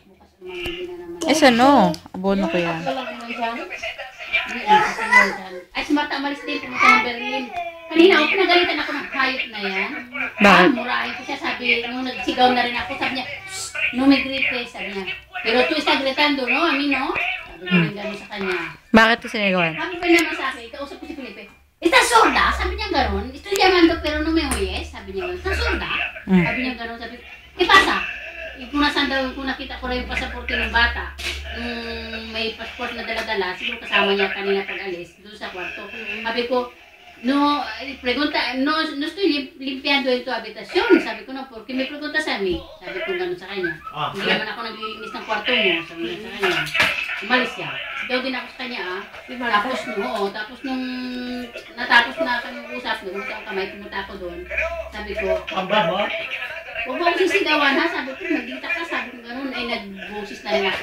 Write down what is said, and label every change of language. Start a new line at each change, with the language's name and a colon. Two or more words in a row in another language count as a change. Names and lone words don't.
Filipino: Bukas ang mamili na naman. Eh, ano? Abono ko yan. Ito lang naman dyan. Ay, si Marta Amalis din, pumunta ng Berlin. Kanina ako, pinagalitan ako ng hayop na yan. Bakit? Murahin ko siya, sabi, nung nagsigaw na rin ako, sabi niya, shh,
Spanish: no me grites,
Filipino: sabi niya.
Spanish: Pero tú estás gritando, no? A mí, no?
Filipino: Sabi ko rin gano'n sa kanya. Bakit ito sinigawan? Sabi ko naman sa akin, kausap ko si Felipe,
Spanish: ¿estás sorda?
Filipino: Sabi niya gano'n.
Spanish: Estoy llamando pero no me oyes.
Filipino: Sabi niya gano'n.
Spanish: ¿Estás sorda?
Filipino: Sabi niya gano'n. Sabi ko,
Spanish: ¿qué pasa?
Filipino: Kung nasaan daw, kung nakita ko rin yung pasaporte ng bata, may passport na dala-dala, siguro kasama niya kanina pag-alis, doon sa kwarto. Sabi ko,
Spanish: no, pregunta, no estoy limpiando en tu habitación.
Filipino: Sabi ko,
Spanish: no, porque me preguntas a mí.
Filipino: Sabi ko gano'n sa kanya. Hindi naman ako naglilinis ng kwarto mo. Sabi niya sa kanya. Umalis siya. Sigaw din ako sa kanya, tapos nung natapos na kami usap, nagulita ako kamay, pumunta ako doon. Sabi ko, Pamba mo? huwag mo akong sisigawan ha, sabi ko, magdita ka, sabi ko gano'n, ay nag-boses na rin ako.